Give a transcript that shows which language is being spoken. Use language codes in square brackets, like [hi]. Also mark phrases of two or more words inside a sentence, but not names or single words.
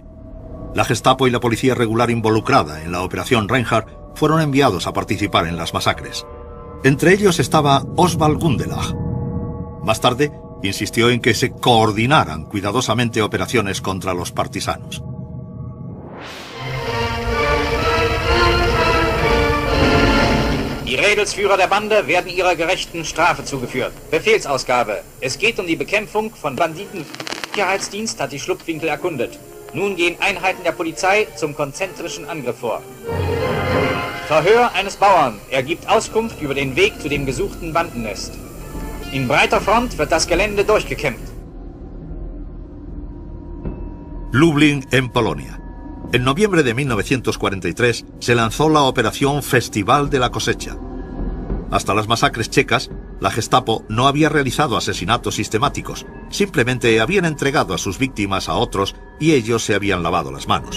[es] La Gestapo y la policía regular involucrada en la Operación Reinhardt fueron enviados a participar en las masacres. Entre ellos estaba Oswald Gundelach. Más tarde, insistió en que se coordinaran cuidadosamente operaciones contra los partisanos. [de] Die Rädelsführer der Bande werden ihrer gerechten Strafe zugeführt. Befehlsausgabe. Es geht die Bekämpfung von Banditen. Sicherheitsdienst hat die Schlupfwinkel erkundet. Nun gehen Einheiten der Polizei zum konzentrischen Angriff vor. Verhör eines Bauern. Er gibt Auskunft über den Weg zu dem gesuchten Bandennest. In breiter Front wird das Gelände durchgekämpft. [es] Lublin, en Polonia. En noviembre de 1943 se lanzó la Operación Festival de la Cosecha. Hasta las masacres checas, la Gestapo no había realizado asesinatos sistemáticos, simplemente habían entregado a sus víctimas a otros y ellos se habían lavado las manos.